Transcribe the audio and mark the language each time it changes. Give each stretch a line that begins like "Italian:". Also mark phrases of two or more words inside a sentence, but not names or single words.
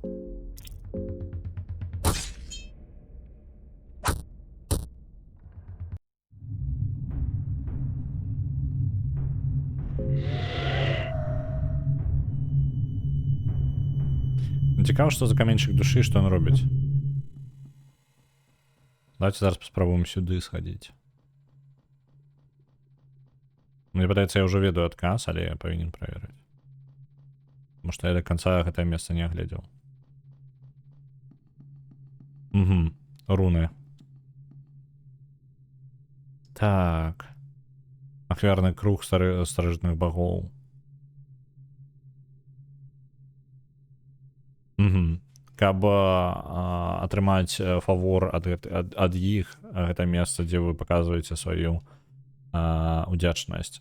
Belarusian: Цікава, што за каменьчык душы, што ён робіць. Давайте зараз паспрабуем сюды схадзіць. Мне падаецца, я ўжо ведаю адказ, але я павінен праверыць.
Russian: Потому что я до конца
Belarusian: гэтае месца не агледзеў. Руны. Так. Ахвярны круг старажытных багоў. Каб атрымаць фавор ад іх, гэта месца, дзе вы паказваеце сваю удзячнасць.